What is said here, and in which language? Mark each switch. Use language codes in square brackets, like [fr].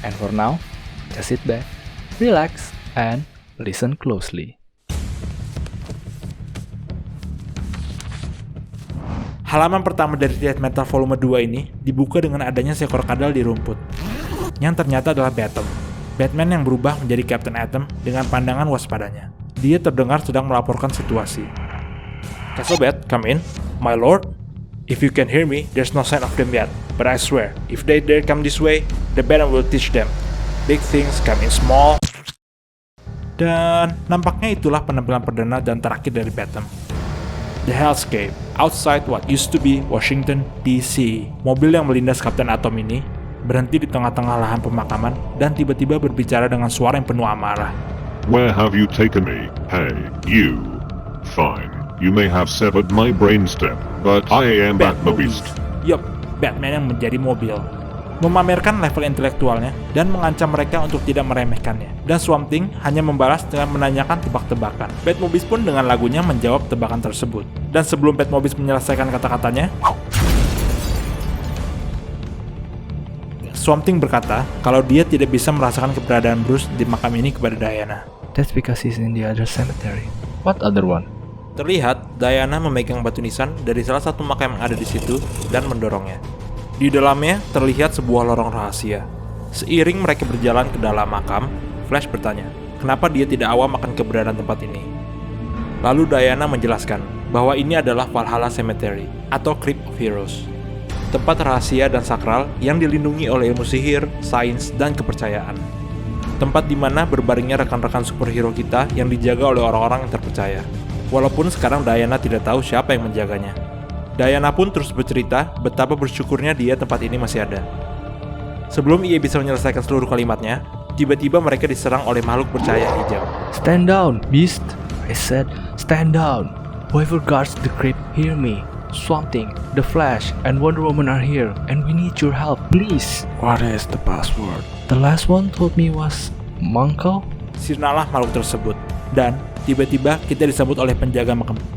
[en] And for now, just sit back, relax, and listen closely. [id] Halaman pertama dari Death Metal volume 2 ini dibuka dengan adanya seekor kadal di rumput. Yang ternyata adalah Batman. Batman yang berubah menjadi Captain Atom dengan pandangan waspadanya. Dia terdengar sedang melaporkan situasi. [en] "Castle Bat, come in. My lord, if you can hear me, there's no sign of them yet. But I swear, if they dare come this way, the Batman will teach them. Big things come in small." [id] Dan nampaknya itulah penampilan perdana dan terakhir dari Batman. [en] The Hellscape, outside what used to be Washington, D.C. [id] Mobil yang melindas Kapten Atom ini berhenti di tengah-tengah lahan pemakaman dan tiba-tiba berbicara dengan suara yang penuh amarah. [en] "Where have you taken me? Hey, you. Fine. You may have severed my brainstem, but I am Batmobeast." [id] Yup, Batman yang menjadi mobil. Memamerkan level intelektualnya dan mengancam mereka untuk tidak meremehkannya. Dan Swamp Thing hanya membalas dengan menanyakan tebak-tebakan. Batmobeast pun dengan lagunya menjawab tebakan tersebut. Dan sebelum Batmobeast menyelesaikan kata-katanya, Swamp Thing berkata kalau dia tidak bisa merasakan keberadaan Bruce di makam ini kepada Diana. [en] That's because he's in the other cemetery. What other one? [id] Terlihat Diana memegang batu nisan dari salah satu makam yang ada di situ dan mendorongnya. Di dalamnya terlihat sebuah lorong rahasia. Seiring mereka berjalan ke dalam makam, Flash bertanya, kenapa dia tidak awam akan keberadaan tempat ini. Lalu Diana menjelaskan bahwa ini adalah Valhalla Cemetery atau Crypt of Heroes. Tempat rahasia dan sakral yang dilindungi oleh ilmu sihir, sains, dan kepercayaan. Tempat di mana berbaringnya rekan-rekan superhero kita yang dijaga oleh orang-orang yang terpercaya. Walaupun sekarang Diana tidak tahu siapa yang menjaganya. Diana pun terus bercerita betapa bersyukurnya dia tempat ini masih ada. Sebelum ia bisa menyelesaikan seluruh kalimatnya, tiba-tiba mereka diserang oleh makhluk bercahaya hijau. [en] Stand down, beast! I said, stand down! Whoever guards the crypt, hear me. Swamp Thing, The Flash, and Wonder Woman are here, and we need your help, please. What is the password? The last one told me was Monko. [id] Sirnalah makhluk tersebut. Dan tiba-tiba kita disambut oleh penjaga makam.